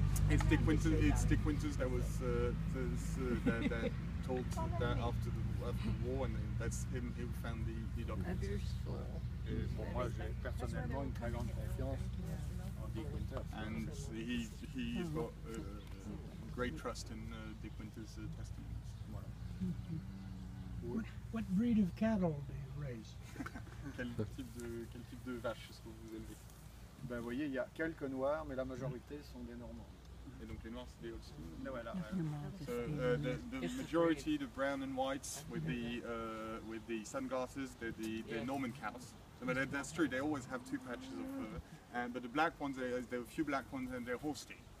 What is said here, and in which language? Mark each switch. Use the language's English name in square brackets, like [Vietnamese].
[English] It's Dick Winters that was that told that after the war, and that's him who found the documents. [French] Et pour moi, j'ai personnellement une très grande confiance en Dick Winters. [English] And he's got great trust in Dick Winters' testimonies. [French] Voilà. [English] What breed of cattle do you raise? [French] Quel type de vache est-ce que vous élevez? Ben, vous voyez, il y a quelques noirs, mais la majorité sont des Normands. Et donc les noirs, c'est des Holstein. Voilà. [English] So the majority, the brown and whites with the sunglasses, they're the Norman cows. So, but that's true. They always have two patches of fur, but the black ones, there are a few black ones, and they're Holstein.